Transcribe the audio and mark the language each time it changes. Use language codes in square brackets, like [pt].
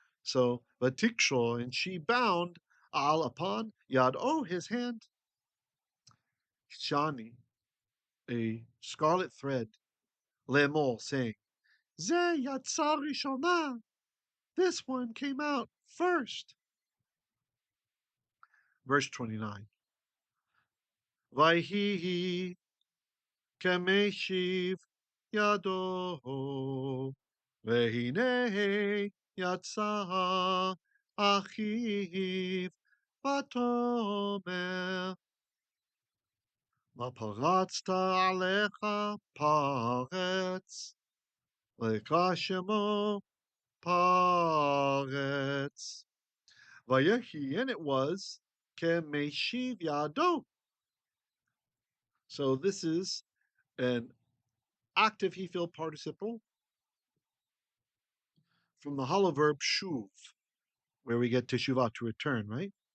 [en] So, Vatikshor, and she bound al upon Yad, oh, his hand, Shani, a scarlet thread, Lemol, saying, Ze Yatsa Rishona, this one came out first. Verse 29. [he] Vayhi כמשיב ידו, והנה יצא אחיו, ותאמר, מה פרצת עליך פרץ, ויקרא שמו פרץ. ויהי, [en] and it was, [he] כמשיב ידו. [en] So this is an active he filled participle from the hollow verb shuv, where we get teshuvah, to return, right?